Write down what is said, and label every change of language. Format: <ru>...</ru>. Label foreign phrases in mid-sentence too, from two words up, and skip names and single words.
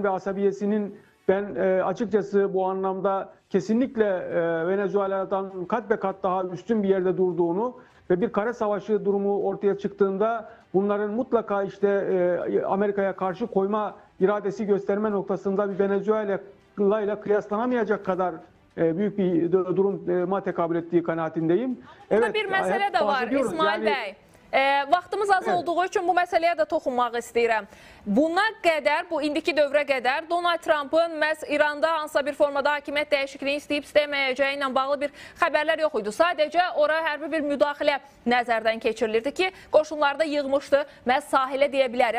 <tr>ve asabiyesinin ben açıkçası bu anlamda kesinlikle Venezuela'dan kat be kat daha üstün bir yerde durduğunu ve bir kara savaşı durumu ortaya çıktığında bunların mutlaka işte Amerika'ya karşı koyma iradesi gösterme noktasında bir Venezuela ile kıyaslanamayacak kadar büyük bir duruma tekabül ettiği kanaatindeyim. Burada bir mesele de var İsmail Bey.</tr> <az>Vaxtımız az olduğu üçün bu məsələyə də toxunmaq istəyirəm. Buna qədər, bu indiki dövrə qədər Donald Trump'ın məhz İranda hansısa bir formada hakimiyyət dəyişikliyi istəyib istəməyəcəyi ilə bağlı bir xəbərlər yox idi. Sadəcə ora hərbi bir müdaxilə nəzərdən keçirilirdi ki, qoşunları da yığmışdı, məhz sahilə deyə bilərik.</az>